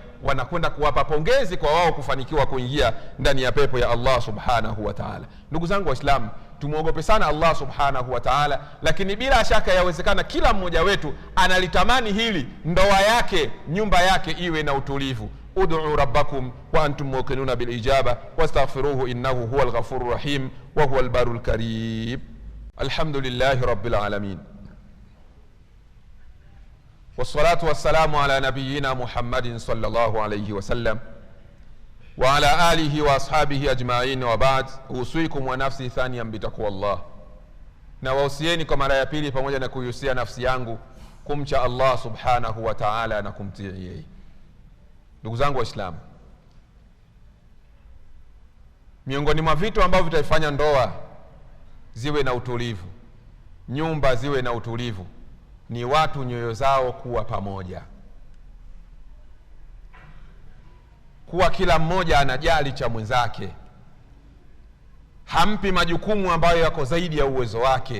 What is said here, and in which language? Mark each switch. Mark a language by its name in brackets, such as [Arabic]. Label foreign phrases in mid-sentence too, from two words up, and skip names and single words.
[Swahili] Wanakwenda kuwapa pongezi kwa wao kufanikiwa kuingia ndani ya pepo ya Allah [Arabic] سبحانه وتعالى. [Swahili] Ndugu zangu Waislamu, tumuogope sana Allah [Arabic] سبحانه وتعالى, [Swahili] lakini bila shaka yawezekana kila mmoja wetu analitamani hili, ndoa yake, nyumba yake iwe na utulivu. [Arabic] ادعوا ربكم وأنتم موقنون بالإجابة واستغفروه إنه هو الغفور الرحيم وهو البر الكريم. الحمد لله رب العالمين. والصلاة والسلام على نبينا محمد صلى الله عليه وسلم وعلى آله وأصحابه أجمعين وبعد. أوصيكم ونفسي ثانيا بتقوى الله, [Swahili] na wausieni kwa mara ya pili pamoja na kuihusia nafsi yangu kumcha Allah [Arabic] سبحانه وتعالى [Swahili] na kumtii yeye. Ndugu zangu Waislamu, miongoni mwa vitu ambavyo vitaifanya ndoa ziwe na utulivu, nyumba ziwe na utulivu, ni watu nyoyo zao kuwa pamoja, kuwa kila mmoja anajali cha mwenzake, hampi majukumu ambayo yako zaidi ya uwezo wake.